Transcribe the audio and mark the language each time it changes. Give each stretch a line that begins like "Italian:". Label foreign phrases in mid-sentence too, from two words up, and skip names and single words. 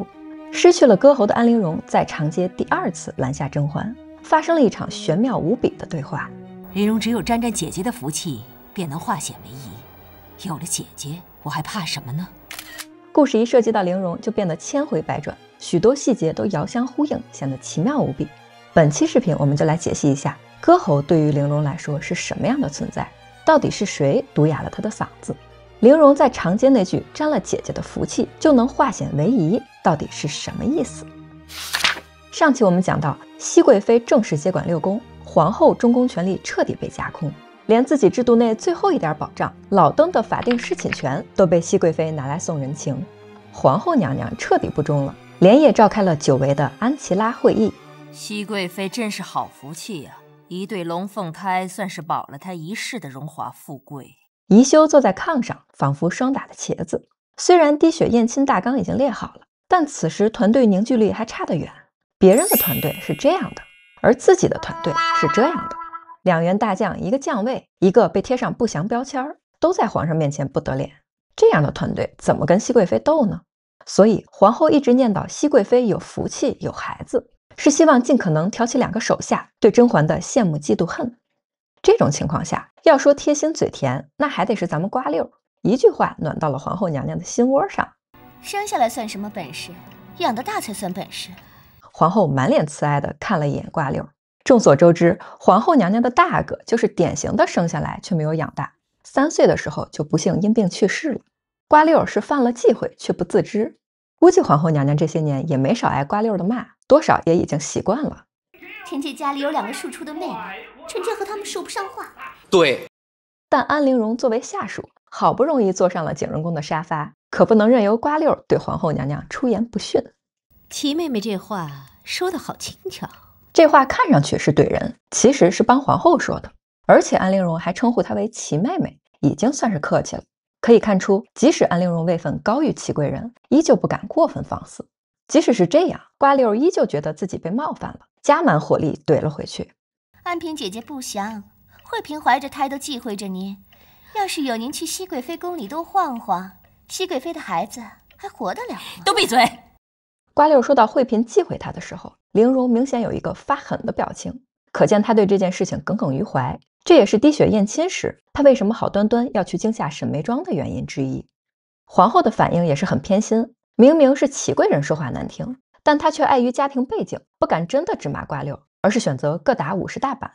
Chinese: 失去了歌喉的安陵容在长街第2次攔下甄嬛，發生了一場玄妙無比的對話。陵容只有沾沾姐姐的福氣，便能化險為夷。有了姐姐，我還怕什麼呢？故事一涉及到陵容，就变得千回百轉，許多細節都遙相呼應，顯得奇妙無比。本期視頻我們就來解析一下歌喉對於陵容來說是什麼樣的存在，到底是誰毒啞了她的嗓子？陵容在長街那句沾了姐姐的福氣就能化險為夷，到底是什麼意思？上期我們講到，熹貴妃正式接管六宮，皇後中宮權力徹底被架空，連自己制度內最後一點保障老登的法定侍寢權都被熹貴妃拿來送人情。皇後娘娘徹底不忠了，连夜召開了久違的安琪拉會議。熹貴妃真是好福氣呀，一對龙鳳胎算是保了她一世的荣華富貴。宜修坐在炕上，仿佛霜打的茄子。雖然滴血驗親大綱已經列好了，但此時團隊凝聚力還差得遠。別人的團隊是這樣的，而自己的团队是這樣的。2員大將，一個將位，一個被貼上不祥標籤，都在皇上面前不得臉。這樣的團隊怎麼跟熹貴妃鬥呢？所以皇后一直念叨熹貴妃有福氣有孩子，是希望盡可能挑起2個手下對甄嬛的羨慕嫉妒恨。這種情況下，要說貼心嘴甜，那還得是咱們瓜溜，一句話暖到了皇后娘娘的心窩上。生下來算什麼本事，養得大才算本事。皇后滿臉慈愛地看了一眼瓜溜。眾所周知，皇后娘娘的大哥就是典型的生下來卻沒有養大，3歲的時候就不幸因病去世了。瓜溜是犯了忌諱卻不自知，估計皇后娘娘這些年也沒少挨瓜溜的罵，多少也已經習慣了。臣妾家裡有2個庶出的妹妹，臣妾和他們說不上話。對，但安陵容作為下屬，好不容易坐上了景仁宮的沙發，可不能任由瓜溜對皇後娘娘出言不遜。祺妹妹这話說得好輕巧，這話看上去是對人，其實是幫皇後說的。而且安陵容還稱呼她為祺妹妹，已經算是客氣了。可以看出，即使安陵容位分高於祺貴人，依舊不敢過分放肆。即使是這樣，瓜溜依舊覺得自己被冒犯了，加滿火力懟了回去。安嫔姐姐不祥，惠嫔懷着胎都忌諱着您。要是有您去熹貴妃宮裡多晃晃，熹貴妃的孩子還活得了嗎？都閉嘴！瓜溜說到惠嫔忌諱她的時候，陵容明顯有一個發狠的表情，可見她對這件事情耿耿於懷。這也是滴血驗親時她為什麼好端端要去驚嚇沈眉莊的原因之一。皇後的反應也是很偏心，明明是祺貴人說話難聽，但她卻礙於家庭背景，不敢真的直罵瓜溜，而是選擇各打50大板。